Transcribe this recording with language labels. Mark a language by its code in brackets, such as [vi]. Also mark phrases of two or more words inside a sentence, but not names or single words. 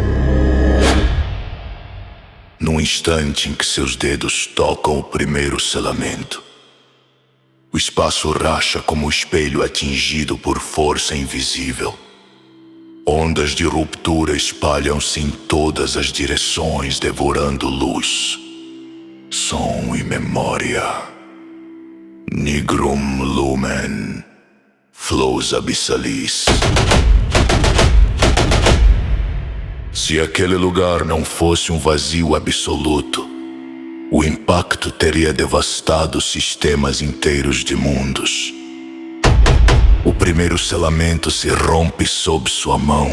[pt] No instante em que seus dedos tocam o primeiro selamento, o espaço racha como o espelho atingido por força invisível. Ondas de ruptura espalham-se em todas as direções, devorando luz, som e memória. [la] Nigrum lumen, flux abyssalis. [pt] Se aquele lugar não fosse um vazio absoluto, o impacto teria devastado sistemas inteiros de mundos. O primeiro selamento se rompe sob sua mão.